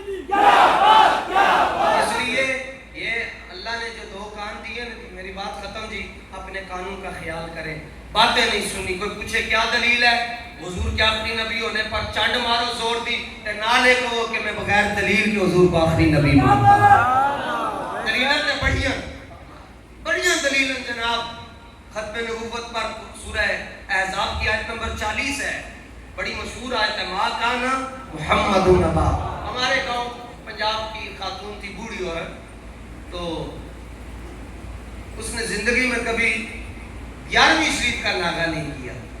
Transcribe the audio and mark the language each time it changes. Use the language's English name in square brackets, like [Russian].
[Urdu] اس لیے یہ اللہ نے جو دو کان دیے, میری بات ختم جی, اپنے قانون کا خیال کریں. باتیں نہیں سنی, کوئی پوچھے کیا دلیل ہے, حضور کے آخری نبی ہونے پر [Punjabi] چانڈ مارو زور دی, تے نالے کہو [Urdu] کہ میں بغیر دلیل کے حضور کو آخری نبی مانتا ہوں. [Punjabi] دلیلیں تے بڑیاں دلیلیں جناب. [Urdu] ختم نبوت پر سورہ احزاب کی آیت نمبر 40 ہے, بڑی مشہور آیت ہے, [Arabic] ما کان محمد نبا. [Urdu] ہمارے گاؤں پنجاب کی خاتون تھی, بوڑھی عورت, تو اس نے زندگی میں کبھی 11ویں شریف کا ناغہ نہیں کیا.